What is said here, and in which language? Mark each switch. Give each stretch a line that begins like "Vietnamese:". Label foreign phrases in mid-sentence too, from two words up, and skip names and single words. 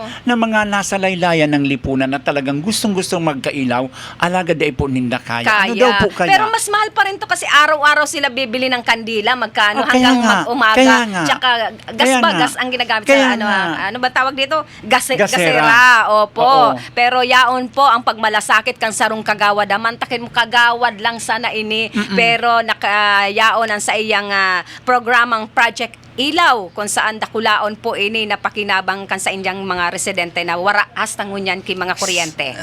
Filipino: na mga nasa laylayan ng lipunan na talagang gustong-gustong magkailaw,
Bikol: alaga day po ninda kaya.
Filipino: Ano daw po kaya? Pero mas mahal pa rin to kasi araw-araw sila bibili ng kandila, magkano Oh, kaya hanggang nga, mag-umaga. kaya nga. Tsaka gas Kaya ba? nga. Gas ang ginagamit Kaya sa nga. ano ba tawag dito? Gasera. Gasera. Opo. Oo.
Bikol: Pero yaon po ang pagmalasakit kang sarong kagawad. Amantakin mo kagawad lang sana ini. Pero nakayaon ang sa iyang programang Project Ilaw kung saan dakulaon po ini napakinabang kan sa inyang mga residente na wara hasta ngunyan kay mga kuryente.